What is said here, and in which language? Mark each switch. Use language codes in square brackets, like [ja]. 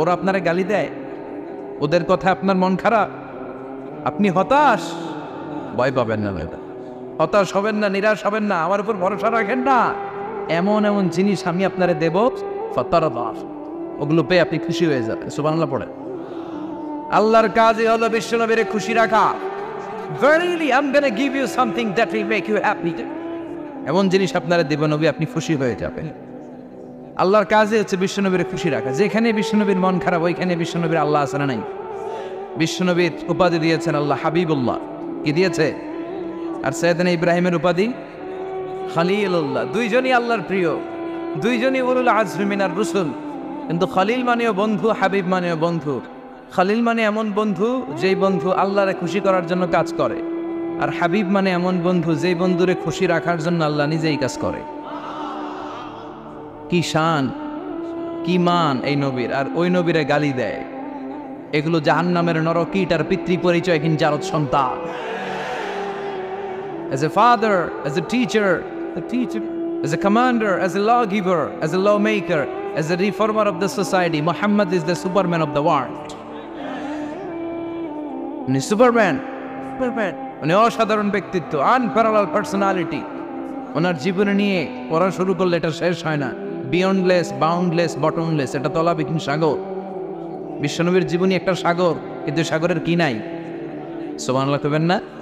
[bn] ওরা আপনারা গালি দেয়, ওদের কথা আপনার মন খারাপ, আপনি হতাশ, ভয় পাবেন না, হতাশ হবেন না, নিরাশ হবেন না, আমার উপর ভরসা রাখেন না। এমন এমন জিনিস আমি আপনারে দেব, ফাতারদা, ওগুলো পেয়ে আপনি খুশি হয়ে যাবেন। সুবহানাল্লাহ পড়ে। আল্লাহর কাজই হলো বিশ্বনবীরে খুশি রাখা। [en] Verily I'm going to give you something that will make you happy. [bn] এমন জিনিস আপনারা দেব নবী, আপনি খুশি হয়ে যাবেন। আল্লাহর কাজে হচ্ছে বিশ্বনবীর খুশি রাখা। যেখানে বিশ্বনবীর মন খারাপ, ওইখানে বিশ্বনবীর আল্লাহ আছে না নাই? বিশ্বনবীর উপাধি দিয়েছেন আল্লাহ হাবিবুল্লাহ, কি দিয়েছে? আর সাইয়েদনা ইব্রাহিমের উপাধি খলিলুল্লাহ। দুইজনই আল্লাহর প্রিয়, দুইজনই [ar] উলুল আজমি মিনার রুসুল। [bn] কিন্তু খলিল মানেও বন্ধু, হাবিব মানেও বন্ধু। খলিল মানে এমন বন্ধু যেই বন্ধু আল্লাহরে খুশি করার জন্য কাজ করে, আর হাবিব মানে এমন বন্ধু যেই বন্ধুরে খুশি রাখার জন্য আল্লাহ নিজেই কাজ করে। কি শান, কি মান এই নবীর, আর ওই নবীরে গালি দেয়। এগুলো জাহান্নামের নরকীট আর পিতৃ পরিচয়হীন জারদ সন্তান। [en] As a father, as a teacher, as a commander, as a lawgiver, as a lawmaker, as a reformer of the society, Muhammad is the Superman of the world. [bn] উনি সুপারম্যান, উনি অসাধারণ ব্যক্তিত্ব, [en] Unparallel personality. [bn] ওনার জীবনে নিয়ে পড়া শুরু করলে এটা শেষ হয় না। [en] beyondless, boundless, bottomless, [bn] এটা তলাবিহীন সাগর। বিশ্বনবীর জীবনী একটা সাগর, কিন্তু সাগরের কি নাই? সুবহানাল্লাহ কইবেন না?